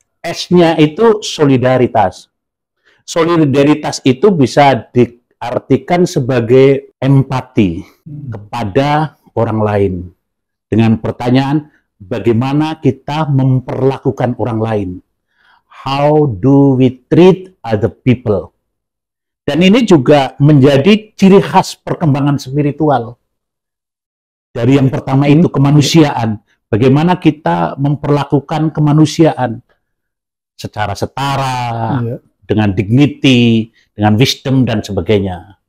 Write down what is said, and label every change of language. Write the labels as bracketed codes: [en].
[id] S-nya itu solidaritas. Solidaritas itu bisa diartikan sebagai empati kepada orang lain. Dengan pertanyaan, bagaimana kita memperlakukan orang lain? [en] How do we treat other people? [id] Dan ini juga menjadi ciri khas perkembangan spiritual. Dari yang pertama itu kemanusiaan. Bagaimana kita memperlakukan kemanusiaan secara setara, dengan dignity, dengan wisdom dan sebagainya.